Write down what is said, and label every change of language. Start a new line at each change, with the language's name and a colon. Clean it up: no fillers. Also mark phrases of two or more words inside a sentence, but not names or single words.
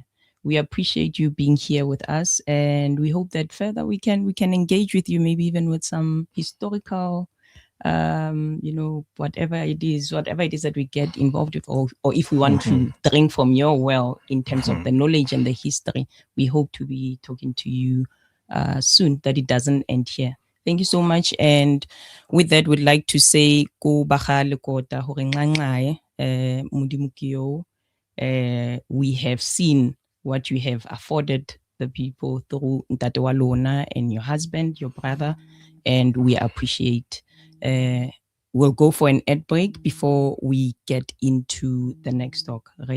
English: We appreciate you being here with us, and we hope that further we can engage with you, maybe even with some historical whatever it is that we get involved with, or if we want to drink from your well in terms of the knowledge and the history, we hope to be talking to you soon, that it doesn't end here. Thank you so much. And with that, we'd like to say,
Southern Sotho: Ko Baga Lekota hore nqanqae, Modimo ke yo.
English: We have seen what you have afforded the people through
Southern Sotho: Ntate wa lona
English: and your husband, your brother, and we appreciate. We'll go for an ad break before we get into the next talk.